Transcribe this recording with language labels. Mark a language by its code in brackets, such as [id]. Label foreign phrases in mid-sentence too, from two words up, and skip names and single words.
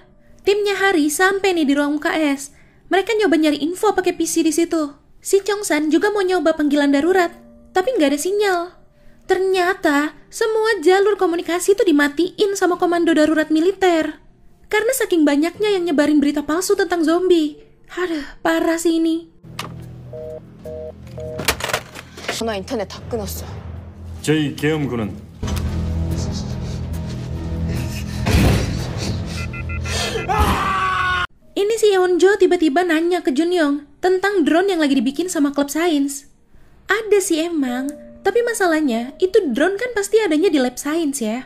[id] Timnya Hari sampai nih di ruang UKS. Mereka nyoba nyari info pakai PC di situ. Si Chongsan juga mau nyoba panggilan darurat, tapi nggak ada sinyal. Ternyata semua jalur komunikasi itu dimatiin sama komando darurat militer. Karena saking banyaknya yang nyebarin berita palsu tentang zombie. Aduh, parah sih ini. [ko] 전화 인터넷 다 끊었어. 저희 계엄군은 [id] Ini si Yeonjo tiba-tiba nanya ke Junyong tentang drone yang lagi dibikin sama klub sains. Ada sih emang, tapi masalahnya itu drone kan pasti adanya di lab sains ya.